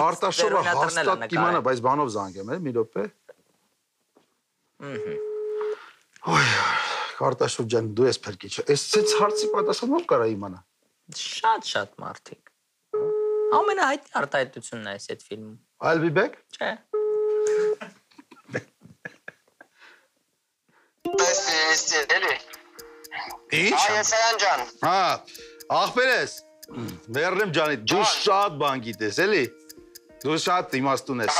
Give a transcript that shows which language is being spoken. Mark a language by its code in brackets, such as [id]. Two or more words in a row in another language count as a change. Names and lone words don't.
[hy] Քարտաշովը հաստատ կիմանա, բայց բանով զանգեմ, մի րոպե։ Ոյ, Քարտաշով ջան, դու ես փրկիչը։ Այս հարցի պատասխանը ով կարա իմանա։ Շատ մարդիկ։ Ամենահայտնի արտահայտությունն է այս այդ ֆիլմում։ [en] I'll be back։ [hy] Չէ։ Էլի։ Ինչ։ Սայան ջան։ Հա, ախպերես։ Մերնեմ ջանի, դու շատ բան գիտես, էլի։ Դու շատ իմաստուն ես։